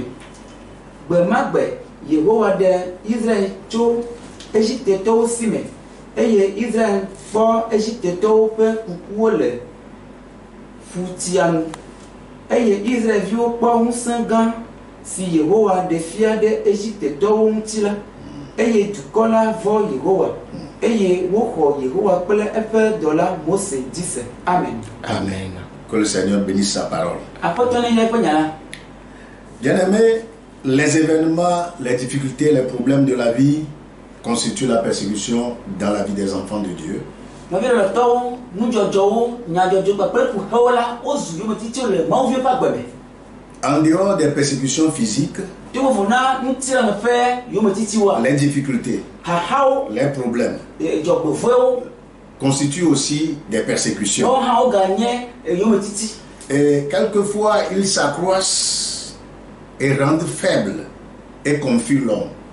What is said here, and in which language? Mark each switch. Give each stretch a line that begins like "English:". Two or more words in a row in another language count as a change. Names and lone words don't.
Ewe: Gbe ma gbe Yehowa ɖe Israel tso Egiptetɔwo si me, eye Israel kpɔ Egiptetɔwo ƒe kukuwo le ƒutia nu, eye Israelviwo kpɔ ŋusẽ gã si Yehowa ɖe fia ɖe Egiptetɔwo ŋuti la, eye dukɔ la vɔ Yehowa, eye woxɔ Yehowa kple eƒe dɔla Mose dzi se. Amen. Amen.
French: Que le Seigneur bénisse sa parole.
Ewe: Aƒetɔ ne yɛ ƒe nya la.
French: Bien-aimés, les événements, les difficultés, les problèmes de la vie constituent la persécution dans la vie des enfants de Dieu.
Ewe: Nɔvi lɔlɔtɔwo, nudzɔdzɔwo, nyadzɔdzɔ kpakple ƒuxewo la, wozu yometitsiwo le Mawuviwo ƒe agbe me.
French: En dehors des persécutions physiques, les difficultés, les problèmes constituent aussi des persécutions. Et quelquefois, ils s'accroissent et rendent faible et confient l'homme.